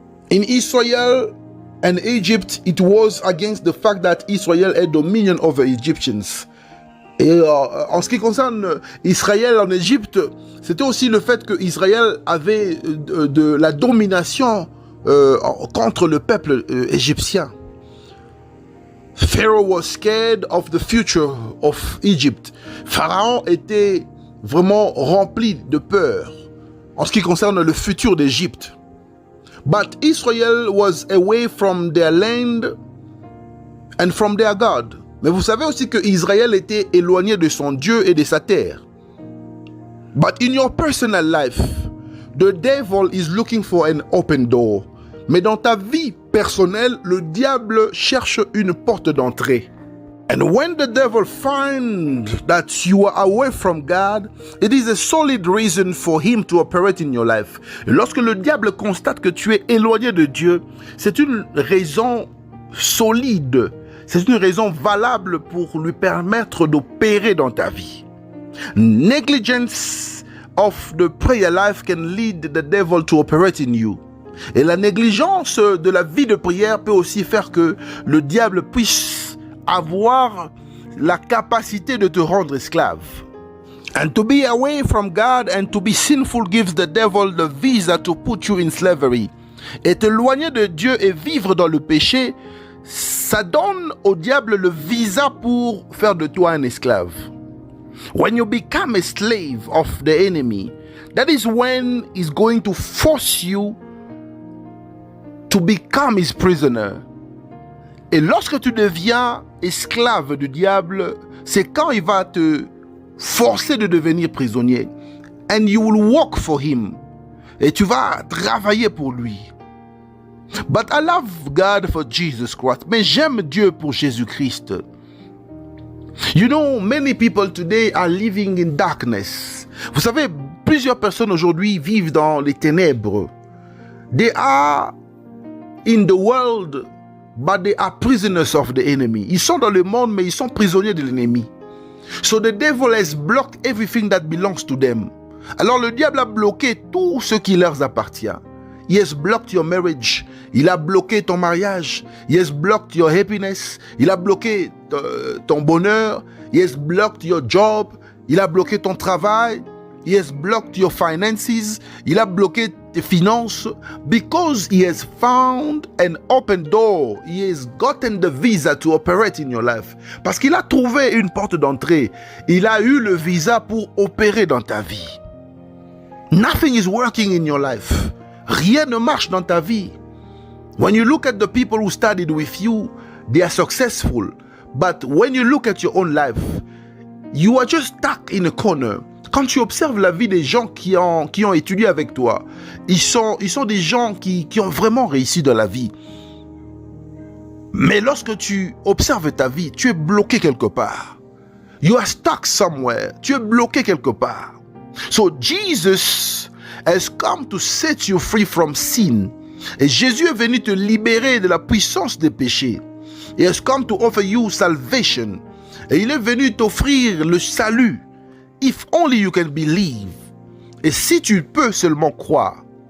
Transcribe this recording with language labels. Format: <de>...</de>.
<en>In Israel and Egypt, it was against the fact that Israel had dominion over Egyptians.</en> <fr>Et en ce qui concerne Israël en Égypte, c'était aussi le fait que Israël avait de la domination contre le peuple égyptien.</fr> <en>Pharaoh was scared of the future of Egypt.</en> <fr>Pharaon était vraiment rempli de peur en ce qui concerne le futur d'Égypte.</fr> <en>But Israel was away from their land and from their God.</en> <fr>Mais vous savez aussi que Israël était éloigné de son Dieu et de sa terre.</fr> <en>But in your personal life, the devil is looking for an open door.</en> <fr>Mais dans ta vie personnelle, le diable cherche une porte d'entrée.</fr> <en>And when the devil finds that you are away from God, it is a solid reason for him to operate in your life.</en> <fr>Et lorsque le diable constate que tu es éloigné de Dieu, c'est une raison solide, c'est une raison valable pour lui permettre d'opérer dans ta vie.</fr> <en>Negligence of the prayer life can lead the devil to operate in you.</en> <fr>Et la négligence de la vie de prière peut aussi faire que le diable puisse avoir la capacité de te rendre esclave.</fr> <en>And to be away from God and to be sinful gives the devil the visa to put you in slavery.</en> <fr>Et t'éloigner de Dieu et vivre dans le péché, ça donne au diable le visa pour faire de toi un esclave.</fr> <en>When you become a slave of the enemy, that is when he's going to force you to become his prisoner.</en> <fr>Et lorsque tu deviens esclave du diable, c'est quand il va te forcer de devenir prisonnier.</fr> <en>And you will work for him.</en> <fr>Et tu vas travailler pour lui.</fr> <en>But I love God for Jesus Christ.</en> <fr>Mais j'aime Dieu pour Jésus-Christ.</fr> <en>You know, many people today are living in darkness.</en> <fr>Vous savez, plusieurs personnes aujourd'hui vivent dans les ténèbres.</fr> <en>They are in the world, but they are prisoners of the enemy.</en> <fr>Ils sont dans le monde, mais ils sont prisonniers de l'ennemi.</fr> <en>So the devil has blocked everything that belongs to them.</en> <fr>Alors le diable a bloqué tout ce qui leur appartient.</fr> <en>He has blocked your marriage.</en> <fr>Il a bloqué ton mariage.</fr> <en>He has blocked your happiness.</en> <fr>Il a bloqué ton bonheur.</fr> <en>He has blocked your job.</en> <fr>Il a bloqué ton travail.</fr> <en>He has blocked your finances.</en> <fr>Il a bloqué tes finances.</fr> <en>Because he has found an open door. He has gotten the visa to operate in your life.</en> <fr>Parce qu'il a trouvé une porte d'entrée. Il a eu le visa pour opérer dans ta vie.</fr> <en>Nothing is working in your life.</en> <fr>Rien ne marche dans ta vie.</fr> <en>When you look at the people who studied with you, they are successful. But when you look at your own life, you are just stuck in a corner.</en> <fr>Quand tu observes la vie des gens qui ont étudié avec toi, ils sont des gens qui ont vraiment réussi dans la vie. Mais lorsque tu observes ta vie, tu es bloqué quelque part.</fr> <en>You are stuck somewhere.</en> <fr>Tu es bloqué quelque part.</fr> <en>So Jesus has come to set you free from sin.</en> <fr>Et Jésus est venu te libérer de la puissance des péchés.</fr> <en>He has come to offer you salvation.</en> <fr>Et il est venu t'offrir le salut.</fr> <en>If only you can believe.</en> <fr>Et si tu peux seulement croire.</fr>